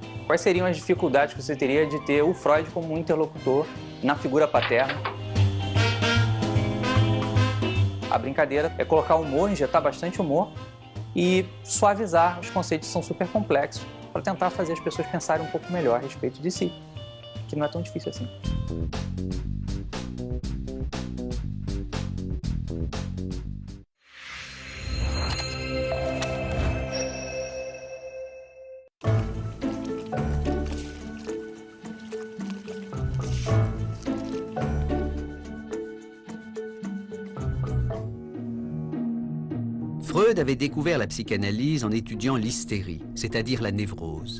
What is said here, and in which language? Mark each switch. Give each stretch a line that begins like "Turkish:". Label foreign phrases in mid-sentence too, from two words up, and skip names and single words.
Portuguese: Quais seriam as dificuldades que você teria de ter o Freud como um interlocutor na figura paterna? A brincadeira é colocar humor, injetar bastante humor e suavizar os conceitos que são super complexos para tentar fazer as pessoas pensarem um pouco melhor a respeito de si, que não é tão difícil assim.
French: Freud avait découvert la psychanalyse en étudiant l'hystérie, c'est-à-dire la névrose.